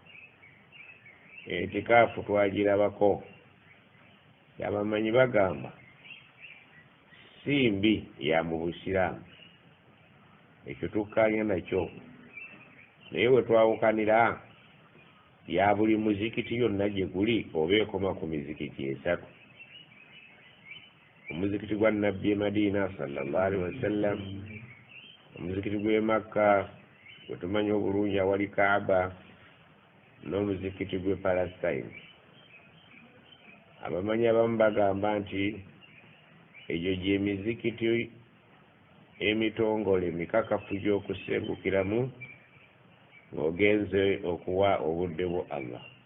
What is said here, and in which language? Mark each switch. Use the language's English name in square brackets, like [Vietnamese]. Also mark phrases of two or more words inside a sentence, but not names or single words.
[Ganda] Itikaafu twagirabako, abamanyi bagamba si mbi ya mu busiraamu, ekyo tukkaanya nakyo, naye we twawukanira ya buli muzikiti yonna gye guli oba ekoma ku mizikiti esatu. Omuzikiti gwa nabbi e Madiina [Arabic] صلى الله عليه وسلم, [Ganda] omuzikiti gw'e Makka gwe tumanyi obulungi awali Kaaba, n'omuzikiti gw'e Palestine. Abamanyi abamu bagamba nti egyo gy'emizikiti emitongole emikakafu gy'okusengukiramu ng'ogenze okuwa obudde bwo Allah.